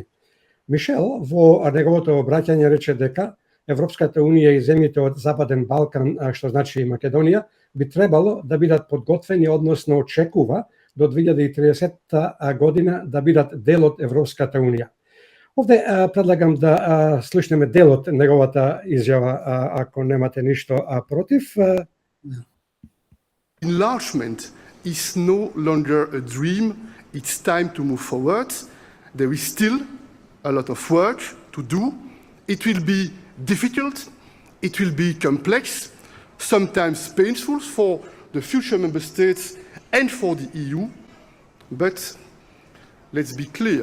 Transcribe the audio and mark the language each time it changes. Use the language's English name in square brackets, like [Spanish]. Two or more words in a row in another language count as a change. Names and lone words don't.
[Macedonian] Мишел во неговото обраќање рече дека Европската унија и земјите од Западен Балкан, што значи и Македонија, би требало да бидат подготвени, односно очекува до 2030 година да бидат дел од Европската унија. Овде предлагам да слушнеме дел од неговата изјава, ако немате ништо против. [English] Enlargement is no longer a dream, it's time to move forward. There is still a lot of work to do. It will be difficult, it will be complex, sometimes painful for the future member states and for the EU, but let's be clear.